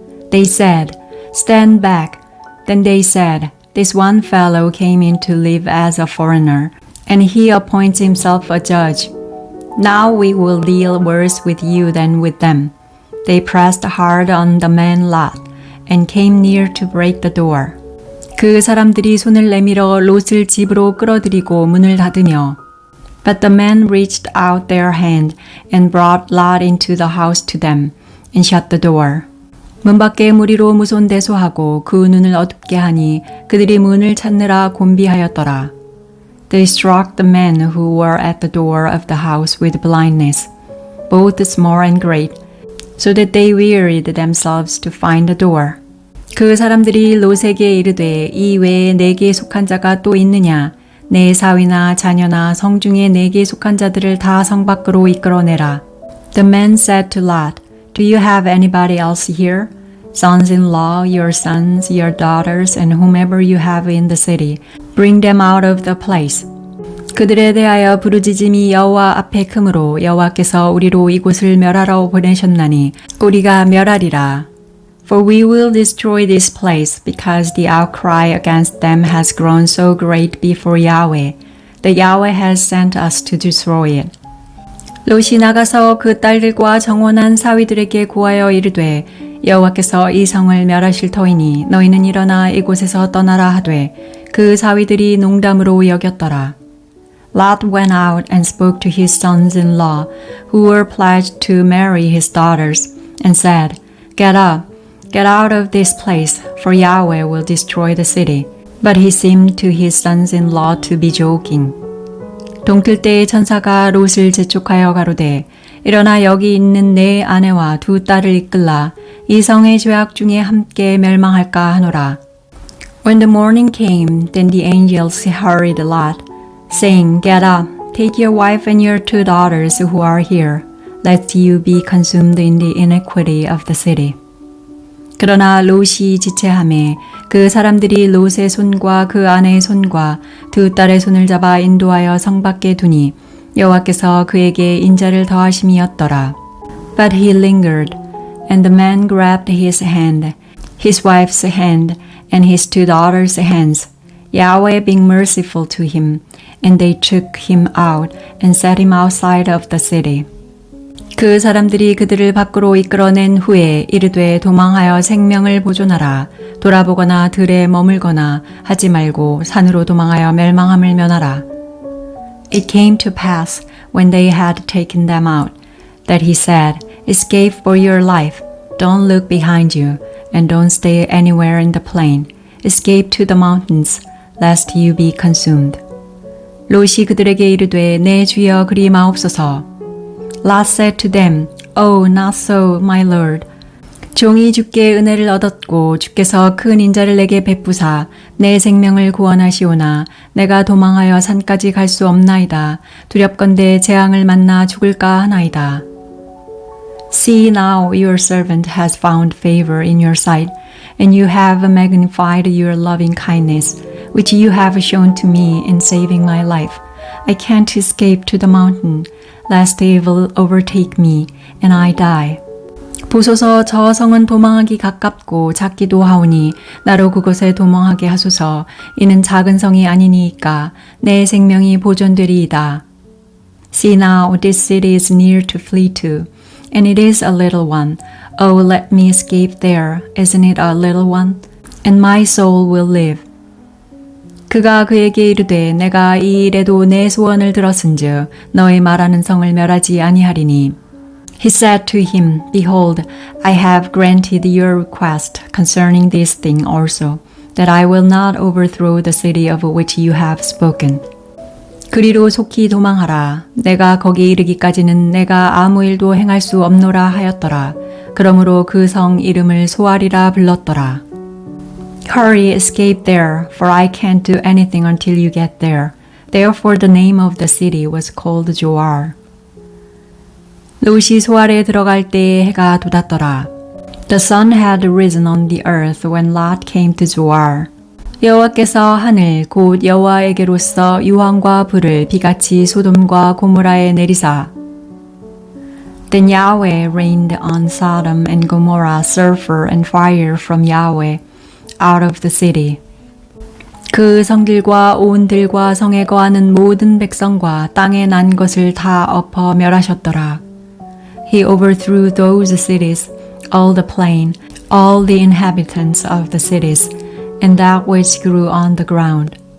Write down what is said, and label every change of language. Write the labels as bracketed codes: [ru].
[en] They said, Stand back. Then they said, This one fellow came in to live as a foreigner, and he appoints himself a judge. Now we will deal worse with you than with them. They pressed hard on the man Lot, and came near to break the door. [ko] 그 사람들이 손을 내밀어 롯을 집으로 끌어들이고 문을 닫으며 [en] But the men reached out their hand and brought Lot into the house to them and shut the door. [ko] 문 밖에 무리로 무손대소하고 그 눈을 어둡게 하니 그들이 문을 찾느라 곤비하였더라. [en] They struck the men who were at the door of the house with blindness, both small and great, so that they wearied themselves to find the door. [ko] 그 사람들이 롯에게 이르되 이 외에 내게 속한 자가 또 있느냐? 내 사위나 자녀나 성중에 내게 속한 자들을 다 성 밖으로 이끌어내라. [en] The men said to Lot, Do you have anybody else here? Sons-in-law, your sons, your daughters, and whomever you have in the city, bring them out of the place. [ko] 그들에 대하여 부르짖음이 여호와 앞에 크므로 여호와께서 우리로 이곳을 멸하러 보내셨나니 우리가 멸하리라. [en] For we will destroy this place because the outcry against them has grown so great before Yahweh, that Yahweh has sent us to destroy it. [ko] 롯이 나가서 그 딸들과 정혼한 사위들에게 고하여 이르되 여호와께서 이 성을 멸하실 터이니 너희는 일어나 이곳에서 떠나라 하되 그 사위들이 농담으로 여겼더라. [en] Lot went out and spoke to his sons-in-law, who were pledged to marry his daughters, and said, Get up, get out of this place, for Yahweh will destroy the city. But he seemed to his sons-in-law to be joking. [ko] 동틀 때의 천사가 롯을 재촉하여 가로되 일어나 여기 있는 내 아내와 두 딸을 이끌라 이 성의 죄악 중에 함께 멸망할까 하노라. [en] When the morning came, then the angels hurried Lot, saying, Get up, take your wife and your 2 daughters who are here, lest you be consumed in the iniquity of the city. [ko] 그러나 롯이 지체하매 그 사람들이 롯의 손과 그 아내의 손과 2 딸의 손을 잡아 인도하여 성 밖에 두니 여호와께서 그에게 인자를 더하심이었더라. [en] But he lingered, and the man grabbed his hand, his wife's hand, and his 2 daughters' hands, Yahweh being merciful to him, and they took him out and set him outside of the city. [ko] 그 사람들이 그들을 밖으로 이끌어낸 후에 이르되 도망하여 생명을 보존하라. 돌아보거나 들에 머물거나 하지 말고 산으로 도망하여 멸망함을 면하라. [en] It came to pass when they had taken them out that he said, Escape for your life. Don't look behind you, and don't stay anywhere in the plain. Escape to the mountains, lest you be consumed. [ko] 롯이 그들에게 이르되 내 주여 그리 마옵소서. [en] Lot said to them, Oh, not so, my lord. [ko] 종이 주께 은혜를 얻었고 주께서 큰 인자를 내게 베푸사 내 생명을 구원하시오나 내가 도망하여 산까지 갈 수 없나이다. 두렵건대 재앙을 만나 죽을까 하나이다. [en] See now your servant has found favor in your sight, and you have magnified your loving kindness, which you have shown to me in saving my life. I can't escape to the mountain, lest evil overtake me, and I die. [ko] 보소서 저 성은 도망하기 가깝고 작기도 하오니 나로 그곳에 도망하게 하소서. 이는 작은 성이 아니니이까 내 생명이 보존되리이다. [en] See now this city is near to flee to, and it is a little one. Oh, let me escape there. Isn't it a little one? And my soul will live. [ko] 그가 그에게 이르되 내가 이 일에도 내 소원을 들었은즉 너의 말하는 성을 멸하지 아니하리니. [en] He said to him, Behold, I have granted your request concerning this thing also, that I will not overthrow the city of which you have spoken. [ko] 그리로 속히 도망하라. 내가 거기 이르기까지는 내가 아무 일도 행할 수 없노라 하였더라. 그러므로 그 성 이름을 소알이라 불렀더라. [en] Hurry, escape there, for I can't do anything until you get there. Therefore the name of the city was called Zoar. [ko] 롯이 소알에 들어갈 때에 해가 돋았더라. [en] The sun had risen on the earth when Lot came to Zoar. [ko] 여호와께서 하늘 곧 여호와에게로서 유황과 불을 비같이 소돔과 고모라에 내리사. [en] Then Yahweh rained on Sodom and Gomorrah sulfur and fire from Yahweh out of the city. [ko] 그 성들과 온 들과 성에 거하는 모든 백성과 땅에 난 것을 다 엎어 멸하셨더라. [en] He overthrew those cities, all the plain, all the inhabitants of the cities, and that which grew on the ground.